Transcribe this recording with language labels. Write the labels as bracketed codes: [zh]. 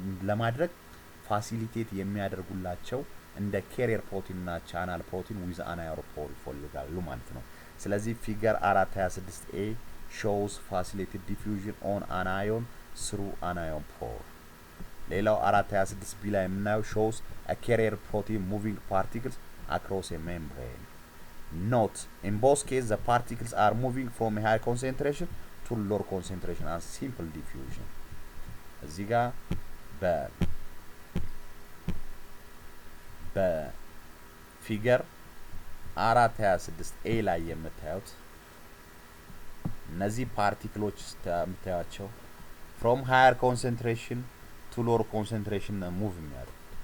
[am] ለማድረግ ፋሲሊቴት የሚያደርጉላቸው እንደ [en] carrier protein እና channel protein with an ion pore [am] ይፈልጋሉ ማለት ነው ስለዚህ ፊገር [en] 426a shows facilitated diffusion on an ion through an ion pore [am] ሌላው 426b ላይ የምናየው [en] shows a carrier protein moving particles across a membrane. Note, in both cases the particles are moving from a high concentration to lower concentration as simple diffusion. [am] እዚህ ጋር በፊገር 426 ኤ ላይ የምታዩት እነዚህ ፓርቲክሎች የምታዩቸው [en] from higher concentration to lower concentration [am] move የሚያደርጉ